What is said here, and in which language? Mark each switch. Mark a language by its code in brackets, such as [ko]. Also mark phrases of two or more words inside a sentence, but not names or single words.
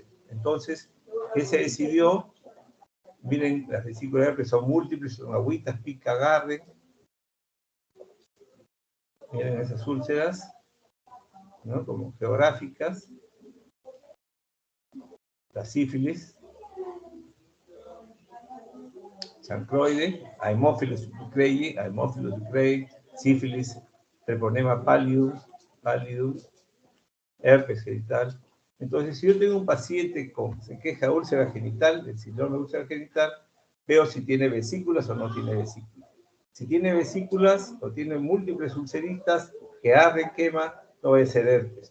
[es] Entonces, ¿qué se decidió? Miren, las vesículas de herpes son múltiples, son agüitas, pica, agarre. Miren esas úlceras, ¿no? Como geográficas. La sífilis, chancroide, Haemophilus ducreyi, sífilis, treponema pallidus, herpes genital. Entonces, si yo tengo un paciente con se queja de úlcera genital, del síndrome de úlcera genital, veo si tiene vesículas o no tiene vesículas. Si tiene vesículas o tiene múltiples ulceritas que arden, quema, no va a ser herpes.